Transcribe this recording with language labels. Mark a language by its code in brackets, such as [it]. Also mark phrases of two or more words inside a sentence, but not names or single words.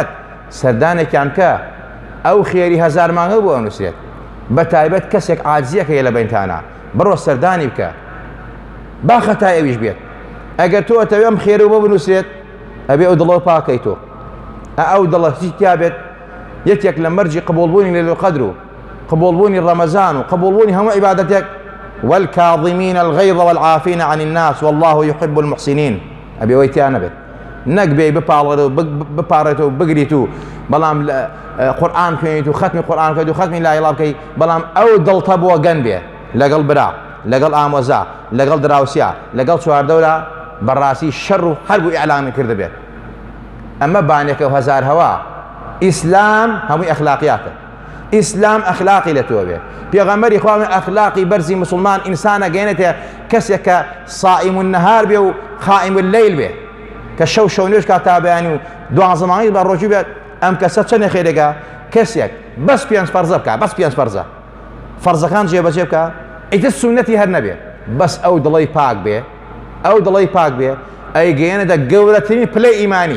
[ckb] سەردانێکیان کە ئەو خێری 1000 مانگە بۆ ئەنووسێت بە تایبەت کەسێک عاجزیەکە لە بینتانە بڕۆ سەردانی بکە با خەتای ئەویش بێت ئەگەر تۆ ئەتەوێ ئەم خێر و بۆ بنووسێت ئەبێ ئەو دڵەوە پاکەی تۆ ئەو دڵە هیچ تیا بێت یەکێک لە مەرجی قبوڵبوونی لەیلة القەدر و قبوڵبوونی ڕەمەزان و قبوڵبوونی هەموو عیبادەتێک [ar] والكاظمين الغيظ والعافين عن الناس والله يحب المحسنين [ckb] ئەبێ ئەوەی تیا نەبێت نەک بێ بپارێت و بگریت و بەڵام قورئان خوێنیت و ختمی قورئان بکەیت و ختمی [ar] لا ئیلاها [ckb] بکەیت بەڵام ئەو دڵتە بۆ گەن بێ لەگەڵ برا لەگەڵ ئامۆزا لەگەڵ دراوسیا لەگەڵ چواردەورە بەڕاستی شەڕ و هەر بوو ئیعلان کرد بێت ئەمە بانێکە و هەزار هەوا ئیسلام هەمووی ئەخلاقیاتە ئیسلام ئەخلاقی لە تۆ بێ پێغەمبەری خوا ئەخلاقی بەرزی مسلمان ئینسانە گەێنێتێ کەسێک کە [ar] صائم النهار [ckb] بێ و [ar] قائم الليل [ckb] بێ کە شەو نوێژ کات تا بەیانی و 12 مانگی بە ڕۆژی بێت ئەم کەسە چەندە خێرێکە کەسێک بەس پێنج فەرزە بکە، بەس پێنج فەرزە، فەرزەکان جێبەجێ بکە، ئیتر سونەتی هەر نەبێ، بەس ئەو دڵی پاک بێ، ئەو دڵی پاک بێ، ئەیگەیەنێتە گەورەترین پلەی ئیمانی.